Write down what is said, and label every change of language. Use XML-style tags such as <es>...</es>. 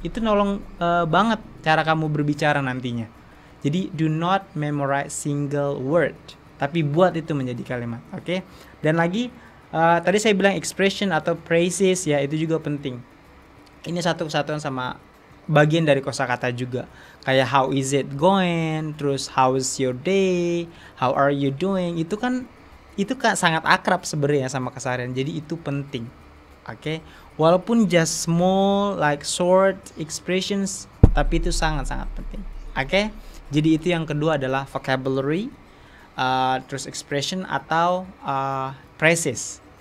<id>Itu nolong banget cara kamu berbicara nantinya. Jadi</id> <en>do not memorize single word,</en> <id>tapi buat itu menjadi kalimat. Oke? Dan lagi tadi saya bilang expression atau phrases ya, itu juga penting. Ini satu kesatuan sama bagian dari kosakata juga. Kayak</id> <en>how is it going,</en> <id>terus</id> <en>how is your day, how are you doing.</en> <id>Itu kan sangat akrab sebenarnya sama keseharian. Jadi itu penting. Oke, walaupun</id> <en>just small like short expressions,</en> <id>tapi itu sangat-sangat penting. Oke, jadi itu yang kedua adalah vocabulary, terus expression atau phrases.</id>